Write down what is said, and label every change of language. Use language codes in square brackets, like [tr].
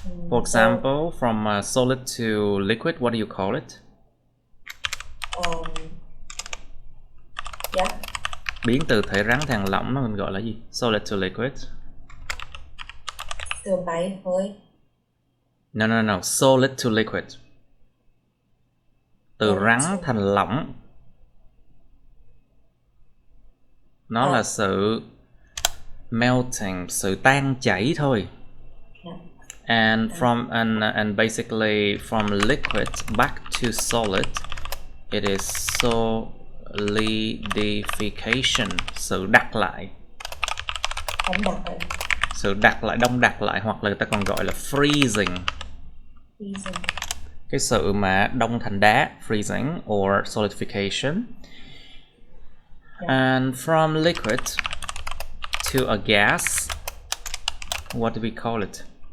[en] For example, from solid to liquid, what do you call it? Yeah. [vi] Biến từ thể rắn thành lỏng nó mình gọi là gì? [en] Solid to liquid. [vi] Từ bay hơi. [en] No. Solid to liquid. [vi] Từ rắn thành lỏng. Nó là sự melting, sự tan chảy thôi. [en] And basically from liquid back to solid, it is solidification, [vi] sự đặt lại. Sự đặt lại, đông đặc lại, hoặc là người ta còn gọi là freezing. Cái sự mà đông thành đá, [en] freezing or solidification. And from liquid to a gas, what do we call it?